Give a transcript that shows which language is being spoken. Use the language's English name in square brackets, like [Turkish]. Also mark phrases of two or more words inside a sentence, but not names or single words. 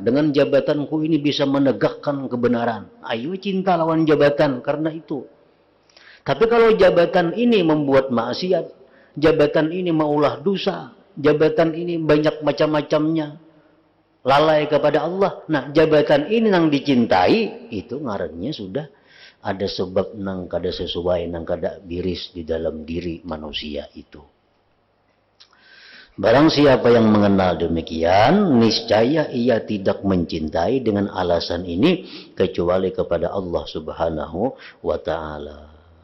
[Indonesian] Dengan jabatanku ini bisa menegakkan kebenaran. Ayo cinta lawan jabatan karena itu. Tapi kalau jabatan ini membuat maksiat, jabatan ini maulah dosa, jabatan ini banyak macam-macamnya, lalai kepada Allah. [Banjar] Nah, jabatan ini yang dicintai, itu ngarannya sudah ada sebab nang kada sesuai, nang kada biris di dalam diri manusia itu. [Indonesian] Barang siapa yang mengenal demikian, niscaya ia tidak mencintai dengan alasan ini kecuali kepada Allah [Arabic] سبحانه وتعالى.